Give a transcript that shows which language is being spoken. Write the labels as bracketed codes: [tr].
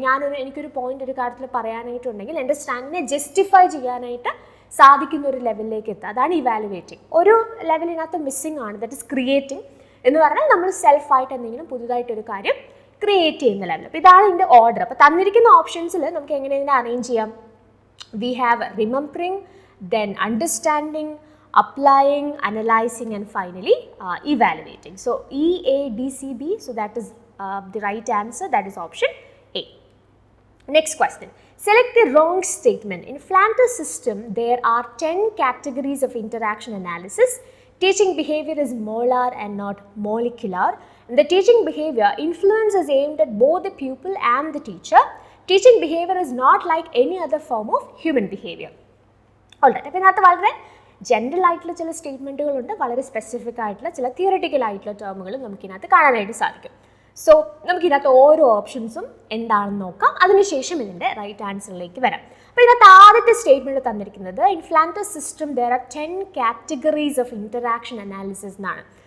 [ml] അപ്പോൾ എനിക്കൊരു പോയിന്റ് ഒരു കാര്യത്തിൽ പറയാനായിട്ടുണ്ടെങ്കിൽ എൻ്റെ സ്റ്റാൻഡിനെ ജസ്റ്റിഫൈ ചെയ്യാനായിട്ട് സാധിക്കുന്ന ഒരു ലെവലിലേക്ക് എത്തുക, അതാണ് ഇവാലുവേറ്റിംഗ്. ഒരു ലെവലിനകത്ത് മിസ്സിംഗ് ആണ്, [en] that is creating [ml] എന്ന് പറഞ്ഞാൽ നമ്മൾ സെൽഫായിട്ട് എന്തെങ്കിലും പുതുതായിട്ടൊരു കാര്യം ക്രിയേറ്റ് ചെയ്യുന്ന ലെവൽ. അപ്പോൾ ഇതാണ് ഇതിൻ്റെ ഓർഡർ. അപ്പോൾ തന്നിരിക്കുന്ന ഓപ്ഷൻസിൽ നമുക്ക് എങ്ങനെ ഇതിനെ അറേഞ്ച് ചെയ്യാം? [en] We have remembering, then understanding, applying, analyzing, and finally evaluating. So EADCB, so that is the right answer, that is option A. Next question. Select the wrong statement. In Flanders system, there are 10 categories of interaction analysis. Teaching behavior is molar and not molecular. And the teaching behavior influence is aimed at both the pupil and the teacher. Teaching behavior is not like any other form of human behavior. [ml] Alright, അപ്പോൾ ഇതിനകത്ത് വളരെ general ആയിട്ടുള്ള ചില സ്റ്റേറ്റ്മെൻറ്റുകളുണ്ട്, വളരെ specific ആയിട്ടുള്ള ചില theoretical ആയിട്ടുള്ള ടേമുകളും നമുക്കിതിനകത്ത് കാണാനായിട്ട് സാധിക്കും. സോ നമുക്കിതിനകത്ത് ഓരോ ഓപ്ഷൻസും എന്താണെന്ന് നോക്കാം, അതിനുശേഷം ഇതിൻ്റെ റൈറ്റ് ആൻസറിലേക്ക് വരാം. അപ്പോൾ ഇതിനകത്ത് ആദ്യത്തെ സ്റ്റേറ്റ്മെൻറ്റ് തന്നിരിക്കുന്നത് [en] In Flanders system there are 10 categories of interaction analysis എന്നാണ്.